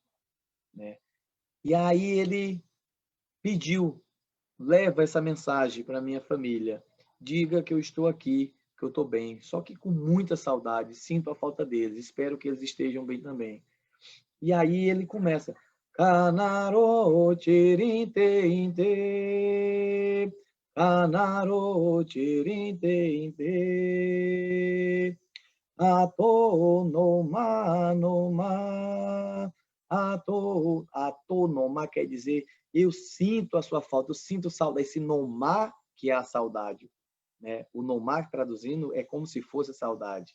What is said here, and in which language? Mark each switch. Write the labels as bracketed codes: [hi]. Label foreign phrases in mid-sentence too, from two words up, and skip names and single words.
[pt] Né? E aí ele pediu, leva essa mensagem para minha família. Diga que eu estou aqui, que eu estou bem. Só que com muita saudade, sinto a falta deles. Espero que eles estejam bem também. E aí ele começa. Canarô, tirinte, canarô, tirinte, ato noma, ato noma quer dizer eu sinto a sua falta, eu sinto saudade. Esse nomá, que é a saudade, né? O nomá, traduzindo, é como se fosse a saudade.